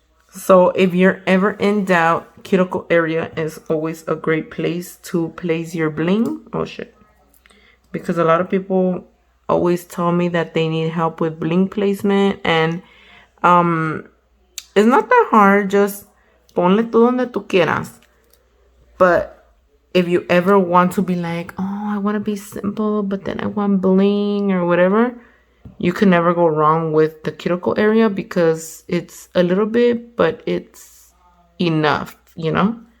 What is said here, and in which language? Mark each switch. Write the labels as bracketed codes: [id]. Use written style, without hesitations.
[en] So if you're ever in doubt, cuticle area is always a great place to place your bling. Oh shit. Because a lot of people always tell me that they need help with bling placement, and it's not that hard. Just [es] ponle tú donde tú quieras. [en] But if you ever want to be like, oh, I want to be simple, but then I want bling or whatever, you can never go wrong with the cuticle area, because it's a little bit, but it's enough, you know?